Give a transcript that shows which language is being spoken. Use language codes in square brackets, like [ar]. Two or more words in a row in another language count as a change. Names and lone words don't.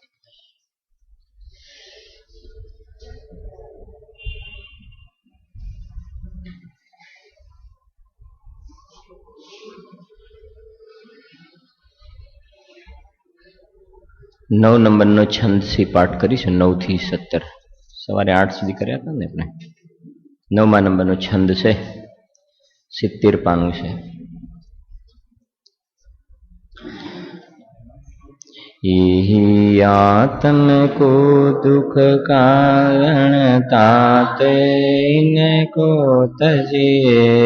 [gu] नौ नंबरનો છંદથી પાઠ કરીશું 9 થી 17 સવારે 8 સુધી કર્યા હતા ને આપણે। 9મા નંબરનો છંદ છે 70 પાનું છે। [hi] यही आत्म को दुख कारण ताते इनको तजिए